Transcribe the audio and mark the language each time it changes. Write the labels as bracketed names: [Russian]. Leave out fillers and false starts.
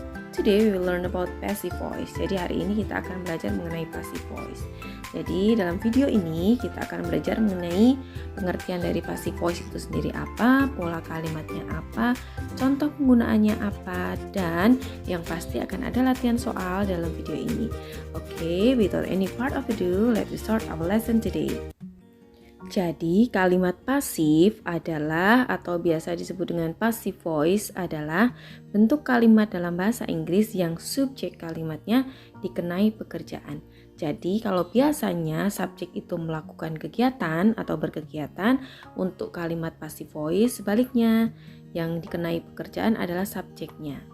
[English] Today we will learn about passive voice. [Indonesian] Jadi hari ini kita akan belajar mengenai passive voice. Jadi dalam video ini kita akan belajar mengenai pengertian dari passive voice itu sendiri apa, pola kalimatnya apa, contoh penggunaannya apa, dan yang pasti akan ada latihan soal dalam video ini. [English] Okay, without any part of ado, let's start our lesson today. [Indonesian] Jadi kalimat pasif adalah atau biasa disebut dengan passive voice adalah bentuk kalimat dalam bahasa Inggris yang subjek kalimatnya dikenai pekerjaan. Jadi kalau biasanya subjek itu melakukan kegiatan atau berkegiatan, untuk kalimat passive voice sebaliknya yang dikenai pekerjaan adalah subjeknya.